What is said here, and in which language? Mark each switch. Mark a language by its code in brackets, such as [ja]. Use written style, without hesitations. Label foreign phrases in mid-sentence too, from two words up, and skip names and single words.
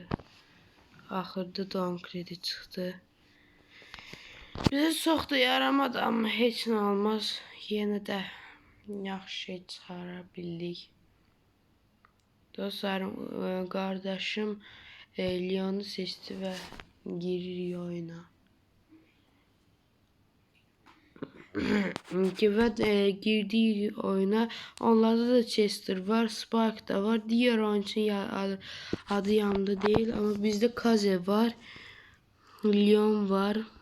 [az] Axırda da 10 kredi çıxdı. Bizə çox da yaramadı amma heç nə olmaz. Yenə də yaxşı şey çıxara bildik. Dostlarım, qardaşım Leon'u seçti və girir oyuna. [tr] Ve girdiği oyuna onlarda da Chester var, Spike da var. Diğer oyuncunun adı yanında değil ama bizde Kaze var, Leon var.